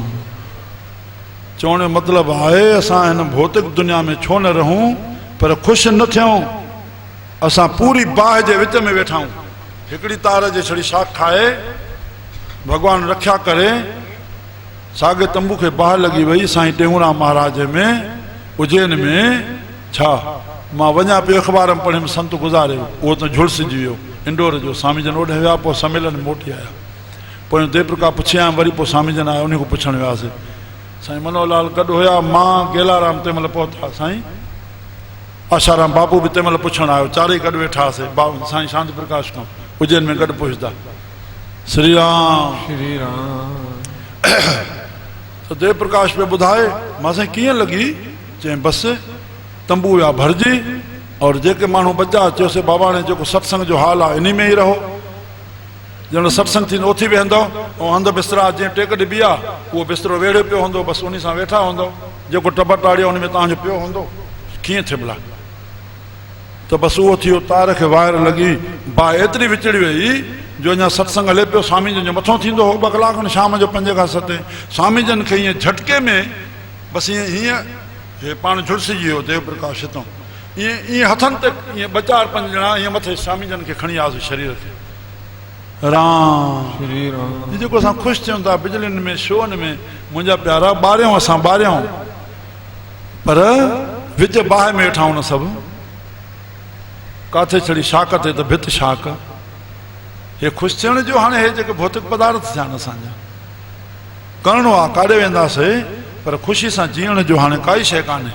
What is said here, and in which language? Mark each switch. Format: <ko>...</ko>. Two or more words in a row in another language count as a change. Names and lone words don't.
<sd>चवण जो मतिलबु आहे असां हिन भौतिक दुनिया में छो न रहूं, पर ख़ुशि न थियूं। असां पूरी बाहि जे विच में वेठा आहियूं। हिकिड़ी तार जे छड़ी शाख खाए, भॻवानु रक्षा करे, साॻे तंबू खे बाहि लॻी वई साईं टेऊंराम महाराज में उज्जैन में। छा मां वञा पियो अख़बार में पढ़ियुमि, संत गुज़ारे उहो त झुलसिजी वियो इंडोर जो। स्वामी जन ओॾे विया, पोइ सम्मेलन में मोटी आया। पोइ देवप्रकाश पुछिया, वरी पोइ स्वामी जन आया, उन खां पुछणु वियासीं। साईं मनोहरलाल गॾु हुया, मां गेलाराम तंहिं महिल पहुता, साईं आशाराम बाबू बि तंहिं महिल पुछणु आयो, चारई गॾु वेठा हुआसीं। साईं शांति प्रकाश खां उज्जैन में गॾु पहुचंदा। श्री राम श्री राम। त देवप्रकाश पे ॿुधाए, मां साईं कीअं लॻी? चई बसि तंबू विया भरिजी, और जेके माण्हू बचा चयोसीं बाबा ने जेको सत्संग जो हाल आहे इन में ई रहो। ॼण सत्संग थींदो उथी वेहंदो, ऐं हंधि बिस्तरा जीअं टेक ॾिबी आहे उहो बिस्तरो वेड़े पियो हूंदो, बसि उन सां वेठा हूंदो। जेको टब टाड़ियो उन में तव्हांजो पियो हूंदो। कीअं थिए भला? त बसि उहो थियो, तार खे वायर लॻी, बाहि एतिरी विचड़ी वई जो अञा सत्संग हले पियो। स्वामी जन जो मथो थींदो हो 2 कलाक शाम जो 5 खां 7। स्वामी जन खे ईअं झटके में बसि हीअं हे पाण झुलसिजी वियो देवप्रकाश हितां। ईअं हथनि ते ईअं 2-4-5 ॼणा ईअं मथे स्वामी जन खे खणी आयासीं शरीर खे। राम श्री राम। जेको असां ख़ुशि थियूं था बिजलियुनि में शोअनि में, मुंहिंजा प्यारा ॿारियूं असां ॿारियूं, पर विच बाहि में वेठा आहियूं न सभु। काथे छड़ी शाख ते त भित शाख। हे ख़ुशि थियण जो हाणे हे जेके भौतिक पदार्थ थिया आहिनि असांजा, करिणो आहे, काॾे वेंदासीं, पर ख़ुशी सां जीअण जो हाणे काई शइ कान्हे।</sd>